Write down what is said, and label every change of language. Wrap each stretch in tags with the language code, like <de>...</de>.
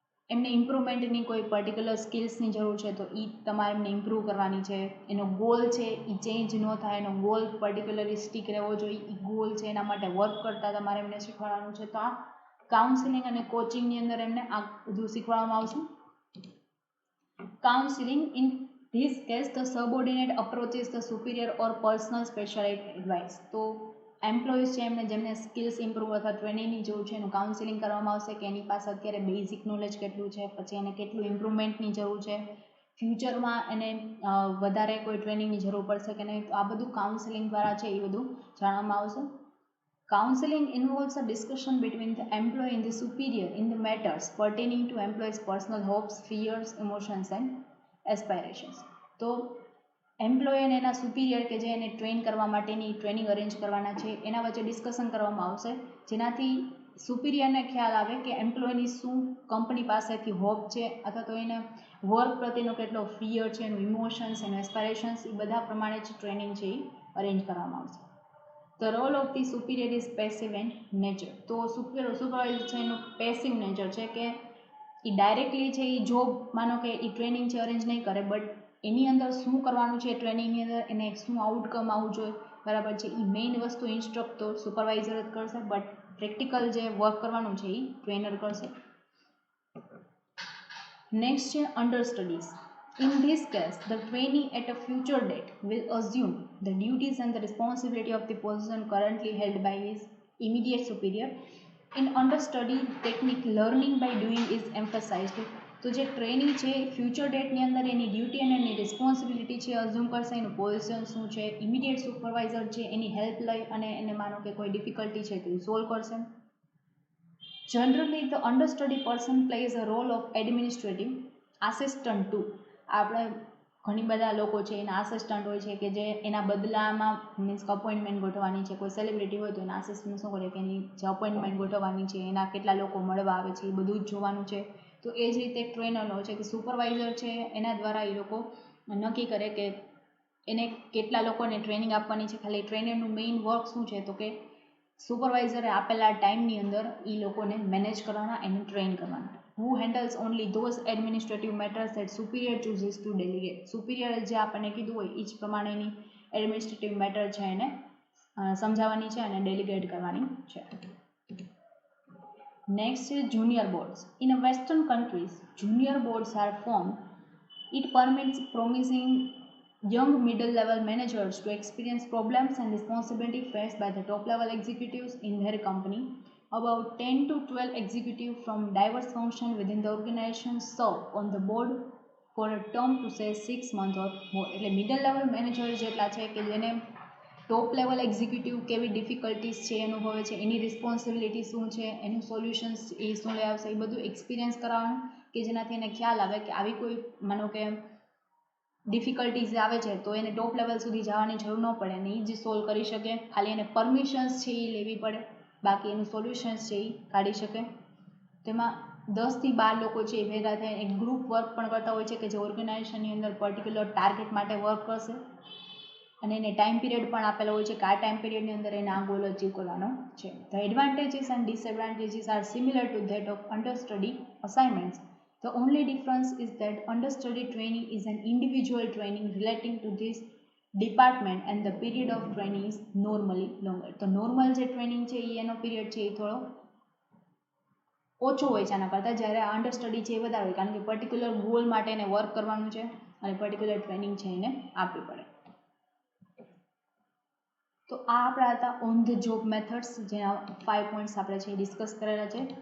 <gu>એમને ઇમ્પ્રુવમેન્ટની કોઈ પર્ટિક્યુલર સ્કિલ્સની જરૂર છે તો એ તમારે એમને ઇમ્પ્રૂવ કરવાની છે. એનો ગોલ છે એ ચેન્જ ન થાય, એનો ગોલ પર્ટિક્યુલરલી સ્ટીક રહેવો જોઈએ, એ ગોલ છે એના માટે વર્ક કરતાં તમારે એમને શીખવાડવાનું છે. તો આ કાઉન્સિલિંગ અને કોચિંગની અંદર એમને આ બધું શીખવાડવામાં આવશે.</gu> <en>Counseling, in this case the subordinate approaches the superior or personal specialized advice.</en> <gu>તો એમ્પ્લોઈઝ છે એમને જેમને સ્કિલ્સ ઇમ્પ્રૂવ અથવા ટ્રેનિંગની જરૂર છે એનું કાઉન્સિલિંગ કરવામાં આવશે કે એની પાસે અત્યારે બેઝિક નોલેજ કેટલું છે, પછી એને કેટલું ઇમ્પ્રુવમેન્ટની જરૂર છે, ફ્યુચરમાં એને વધારે કોઈ ટ્રેનિંગની જરૂર પડશે કે નહીં, તો આ બધું કાઉન્સિલિંગ દ્વારા છે એ બધું જાણવામાં આવશે.</gu> <en>Counseling involves a discussion between the employee and the superior in the matters pertaining to employee's personal hopes, fears, emotions and aspirations. તો</en> <gu>એમ્પ્લોય અને એના સુપિરિયર કે જે એને ટ્રેન કરવા માટેની ટ્રેનિંગ અરેન્જ કરવાના છે એના વચ્ચે ડિસ્કશન કરવામાં આવશે, જેનાથી સુપિરિયરને ખ્યાલ આવે કે એમ્પ્લોયની શું કંપની પાસેથી હોપ છે અથવા તો એને વર્ક પ્રત્યેનો કેટલો ફિયર છે, એનું ઇમોશન્સ, એનું એસ્પાયરેશન્સ, એ બધા પ્રમાણે જ ટ્રેનિંગ છે એ અરેન્જ કરવામાં આવશે.</gu> <en>The role of the superior is passive and nature.</en> <gu>તો સુપરવાઇઝર છે એનું પેસિવ નેચર છે કે એ ડાયરેક્ટલી છે એ જોબ માનો કે એ ટ્રેનિંગ છે અરેન્જ નહીં કરે, બટ એની અંદર શું કરવાનું છે ટ્રેનિંગની અંદર, એને શું આઉટકમ આવવું જોઈએ, બરાબર છે, એ મેઇન વસ્તુ ઇન્સ્ટ્રક્ટ તો સુપરવાઇઝર જ કરશે, બટ પ્રેક્ટિકલ જે વર્ક કરવાનું છે એ ટ્રેનર કરશે. નેક્સ્ટ છે અંડરસ્ટડીઝ.</gu> <en>In this case, the trainee at a future date will assume the duties and the responsibility of the position currently held by his immediate superior. In understudy technique, learning by doing is emphasized.</en> <gu>તો જે training છે future ડેટની અંદર એની duty અને એની responsibility છે assume કરશે, એનું position શું છે, ઇમિડિયેટ સુપરવાઇઝર છે એની હેલ્પ લઈ અને એને માનો કે કોઈ ડિફિકલ્ટી છે તો સોલ્વ કરશે.</gu> <en>Generally the understudy person plays a role of administrative assistant to.</en> <gu>આપણે ઘણી બધા લોકો છે એના આસિસ્ટન્ટ હોય છે કે જે એના બદલામાં મીન્સ કે અપોઇન્ટમેન્ટ ગોઠવવાની છે, કોઈ સેલિબ્રિટી હોય તો એના આસિસ્ટન્ટ શું કરે કે એની જે અપોઇન્ટમેન્ટ ગોઠવવાની છે, એના કેટલા લોકો મળવા આવે છે એ બધું જ જોવાનું છે. તો એ જ રીતે એક ટ્રેનર હોય છે કે સુપરવાઇઝર છે એના દ્વારા એ લોકો નક્કી કરે કે એને કેટલા લોકોને ટ્રેનિંગ આપવાની છે. ખાલી ટ્રેનરનું મેઇન વર્ક શું છે તો કે સુપરવાઇઝરે આપેલા ટાઈમની અંદર એ લોકોને મેનેજ કરવાના, એને ટ્રેન કરવાના.</gu> <en>Who handles only those administrative matters that superior chooses to delegate.</en> <gu>Superior જે આપણને કીધું હોય એ જ પ્રમાણેની એડમિનિસ્ટ્રેટિવ મેટર છે એને સમજાવવાની છે અને ડેલિગેટ કરવાની છે. નેક્સ્ટ છે</gu> <en>Junior boards. In western countries junior boards are formed. It permits promising young middle-level managers to experience problems and responsibility faced by the top-level executives in their company. About 10 to 12 executives from diverse functions within the organization serve on the board for a term to say 6 months or more.</en> <gu>એટલે middle level manager જેટલા છે કે જેને top level executive કેવી difficulties છે અનુભવે છે, એની responsibility શું છે, એનું સોલ્યુશન્સ એ શું લઈ આવશે, એ બધું એક્સપિરિયન્સ કરાવવાનું કે જેનાથી એને ખ્યાલ આવે કે આવી કોઈ માનો કે ડિફિકલ્ટીઝ આવે છે તો એને ટોપ લેવલ સુધી જવાની જરૂર ન પડે અને એ જ સોલ્વ કરી શકે. ખાલી એને પરમિશન્સ છે એ લેવી પડે, બાકી એનું સોલ્યુશન્સ છે એ કાઢી શકે. તેમાં 10 થી 12 લોકો છે એ ભેગા થાય એક ગ્રુપ વર્ક પણ કરતા હોય છે કે જે ઓર્ગેનાઇઝેશનની અંદર પર્ટિક્યુલર ટાર્ગેટ માટે વર્ક કરશે અને એને ટાઈમ પીરિયડ પણ આપેલો હોય છે કે આ ટાઈમ પીરિયડની અંદર એને આ ગોલ અચીવ કરવાનો છે.</gu> <en>The advantages and disadvantages are similar to that of understudy assignments. The only difference is that understudy training is an individual training relating to this department and the period of training is normally longer.</en> <gu>તો normal જે training છે એ એનો period છે એ થોડો ઓછો હોય છે આના કરતાં, જ્યારે આ અંડરસ્ટડી છે એ વધારે હોય કારણ કે પર્ટિક્યુલર ગોલ માટે એને વર્ક કરવાનું છે અને પર્ટિક્યુલર ટ્રેનિંગ છે એને આપવી પડે. તો આ આપણા હતા ઓન ધ જોબ મેથડ્સ, જેના 5 પોઈન્ટ્સ આપણે છે ડિસ્કસ કરેલા છે.</gu>